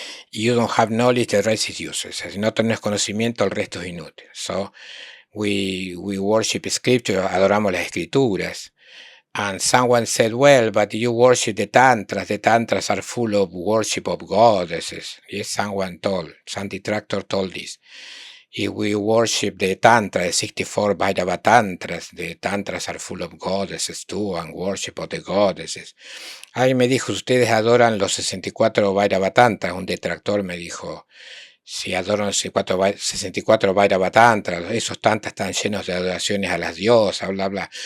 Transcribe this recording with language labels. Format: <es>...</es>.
<en>You don't have knowledge, the rest is useless.</en> <es>Si no tenés conocimiento, el resto es inútil.</es> <en>So, we worship scripture,</en> <es>adoramos las escrituras.</es> <en>And someone said, well, but you worship the tantras are full of worship of goddesses. Yes, some detractor told this. If we worship the tantra, the 64 Bhairava tantras, the tantras are full of goddesses too, and worship of the goddesses.</en> <es>Ahí me dijo, ustedes adoran los 64 Bhairava tantras, un detractor me dijo, si adoran los 64 Bhairava tantras, esos tantras están llenos de adoraciones a las diosas, bla, bla.</es>